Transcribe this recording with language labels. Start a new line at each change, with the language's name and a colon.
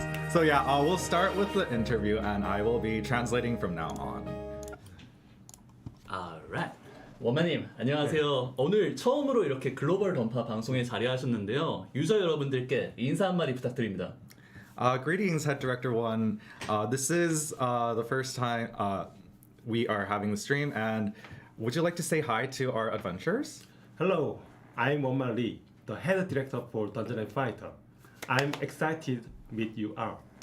English: So we'll start with the interview and I will be translating from now on.
Korean: Alright. 원마님 안녕하세요. 오늘 처음으로 이렇게 글로벌 던파 방송에 자리하셨는데요. 유저 여러분들께 인사 한마디 부탁드립니다.
English: Greetings, Head Director 1. This is the first time we are having the stream, and would you like to say hi to our adventurers? Hello, I'm Won-man Lee, the head director for Dungeon and Fighter. I'm excited to meet you all.